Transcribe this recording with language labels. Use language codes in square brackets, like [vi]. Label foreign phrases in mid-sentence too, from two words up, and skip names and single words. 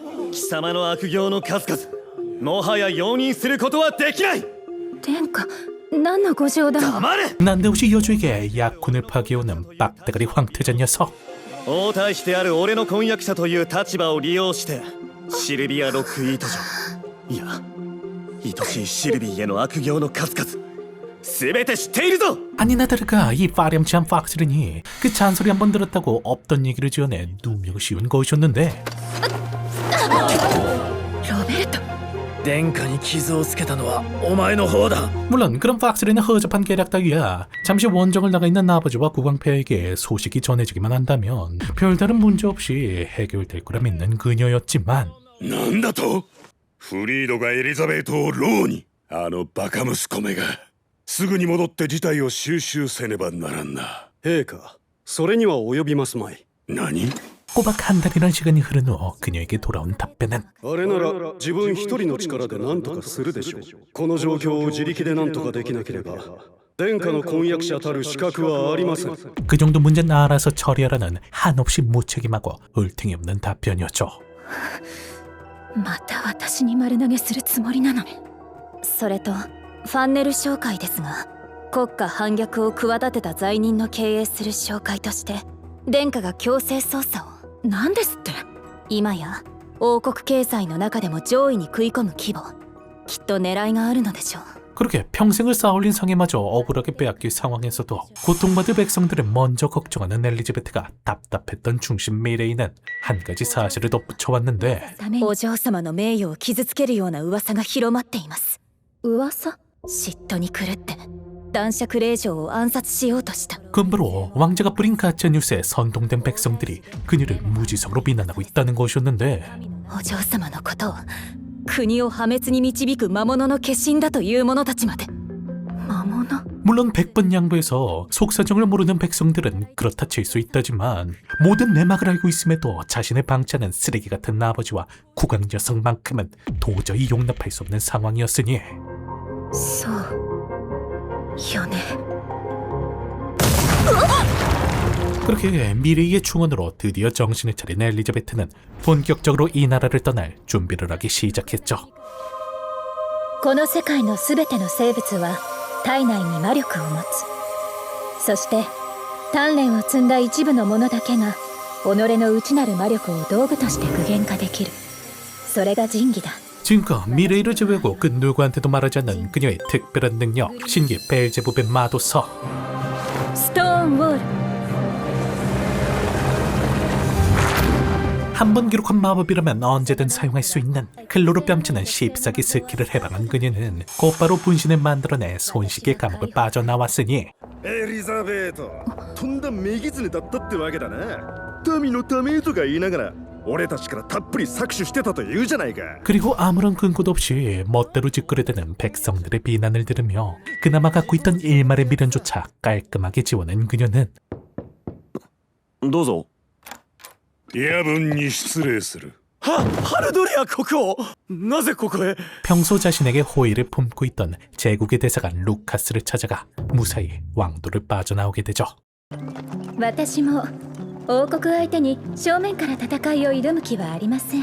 [ja] 貴様の悪行の数々、もはや容認することはできない。殿下、何のご冗談。黙れ！ [ko] 난데없이 여주에게 약혼을 파기오는 빡대가리 황태자 녀석 [ja] 王太子である俺の婚約者という立場を利用してシルビア・ロックイート女、いや愛しいシルビーへの悪行の数々全て知っているぞ。 [ko] 아니나 다를까 이 파렴치한 팍스린이 그 잔소리 한 번 들었다고 없던 얘기를 지어내 누명을 씌운 것이었는데 [ja] ロベルト。殿下に傷をつけたのはお前の方だ。 [ko] 물론 그런 팍스린의 허접한 계략 따위야 잠시 원정을 나가 있는 아버지와 국왕폐에게 소식이 전해지기만 한다면 별다른 문제 없이 해결될 거라 믿는 그녀였지만 [ja] なんだと？フリードがエリザベートを牢に。あのバカ息子めが。すぐに戻って事態を収拾せねばならんな。陛下、それには及びますまい。何？ [ko] 꼬박 한 달이란 시간이 흐른 후 그녀에게 돌아온 답변은 [ja] あれなら自分一人の力で何とかするでしょう。この状況を自力で何とかできなければ殿下の婚約者たる資格はありません。 [ko] 그 정도 문제는 알아서 처리하라는 한없이 무책임하고 얼탱이 없는 답변이었죠. [ja] また私に丸投げするつもりなのね。それとファンネル商会ですが、国家反逆を企てた罪人の経営する商会として殿下が強制捜査を。なんですって？今や王国経済の中でも上位に食い込む規模、きっと狙いがあるのでしょう。 [ko] 그렇게 평생을 쌓아올린 성에마저 억울하게 빼앗길 상황에서도 고통받을 백성들을 먼저 걱정하는 엘리자베트가 답답했던 중심 미래인은 한 가지 사실을 덧붙여왔는데 [ja] お嬢様の名誉を傷つけるような噂が広まっています。噂？嫉妬に狂って男爵令嬢を暗殺しようとした。 [ko] 그러므로 왕자가 뿌린 가짜뉴스에 선동된 백성들이 그녀를 무지성으로 비난하고 있다는 것이었는데 [ja] お嬢様のことを国を破滅に導く魔物の化身だという者たちまで。魔物？ [ko] 물론 100번 양보해서 속사정을 모르는 백성들은 그렇다 칠 수 있다지만 모든 내막을 알고 있음에도 자신을 방치하는 쓰레기 같은 아버지와 국왕 녀석만큼은 도저히 용납할 수 없는 상황이었으니 [ja] そうよね。 [ko] 그렇게 미래의 충원으로 드디어 정신을 차린 엘리자베트는 본격적으로 이 나라를 떠날 준비를 하기 시작했죠. [ja] この世界のすべての生物は体内に魔力を持つ。そして鍛錬を積んだ一部の者だけが己の内なる魔力を道具として具現化できる。それが神器だ。 [ko] 지금껏 미래일을 제외하고 그 누구한테도 말하지 않는 그녀의 특별한 능력, 신기 벨제부의 마도서. [ja] ストーンウォール。 [ko] 한 번 기록한 마법이라면 언제든 사용할 수 있는 클로로 뺨치는 씹사기 스킬을 해방한 그녀는 곧바로 분신을 만들어내 손쉽게 감옥을 빠져나왔으니 [ja] エリザベート、とんだ女狐だったってわけだな。民のためとか言いながら俺たちからたっぷり搾取してたと言うじゃないか。 [ko] 그리고 아무런 근거도 없이 멋대로 짓거려대는 백성들의 비난을 들으며 그나마 갖고 있던 일말의 미련조차 깔끔하게 지워낸 그녀는 [ja] どうぞ。夜分に失礼する。ハルドレア国王、なぜここへ。 [ko] 평소 자신에게 호의를 품고 있던 제국의 대사관 루카스를 찾아가 무사히 왕도를 빠져나오게 되죠. [ja] 私も王国相手に正面から戦いを挑む気はありません。